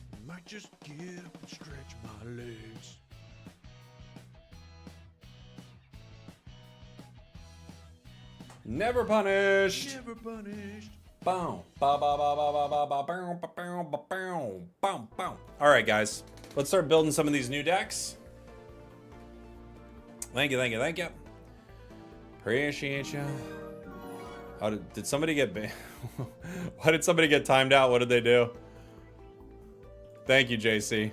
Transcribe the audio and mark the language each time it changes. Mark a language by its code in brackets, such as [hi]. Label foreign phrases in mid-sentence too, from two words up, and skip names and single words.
[en] Might just get up and stretch my legs. Never punished. Never punished. Boom. Ba ba ba ba ba ba ba boom ba boom ba boom. Boom boom. All right, guys. Let's start building some of these new decks. Thank you, thank you, thank you. Appreciate you. How did somebody get banned? Why did somebody get timed out? What did they do? Thank you, JC.